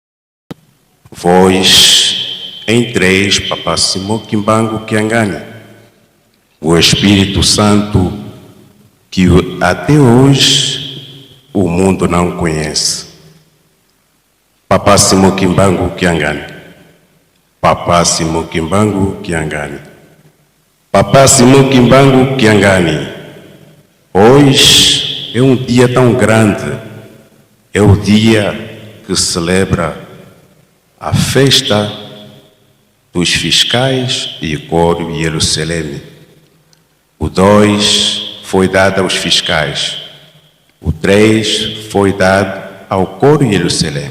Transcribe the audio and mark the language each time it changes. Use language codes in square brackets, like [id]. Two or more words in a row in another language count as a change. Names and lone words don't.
[pt] Vós, em três, Papá Simão Kimbangu Kiangani, o Espírito Santo que até hoje o mundo não conhece. Papá Simão Kimbangu Kiangani, Papá Simão Kimbangu Kiangani, Papá Simão Kimbangu Kiangani. Hoje é um dia tão grande, é o dia que celebra a festa dos fiscais e coro de Jerusalém. O 2 foi dado aos fiscais, o 3 foi dado ao coro de Jerusalém.